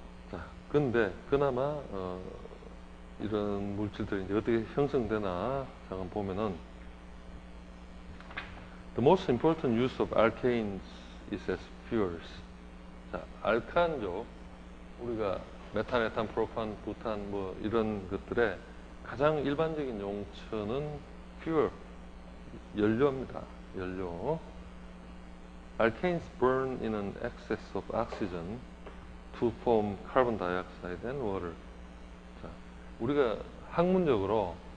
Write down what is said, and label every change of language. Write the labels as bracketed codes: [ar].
[ko] 자, 근데 그나마 이런 물질들이 이제 어떻게 형성되나 잠깐 보면은 [en] the most important use of alkanes is as fuels. [ko] 자, 알칸족 우리가 메탄, 에탄, 프로판, 부탄 뭐 이런 것들의 가장 일반적인 용처는 fuel, 연료입니다. 연료. [en] Alkanes burn in an excess of oxygen to form carbon dioxide and water. [ko] 자, 우리가 학문적으로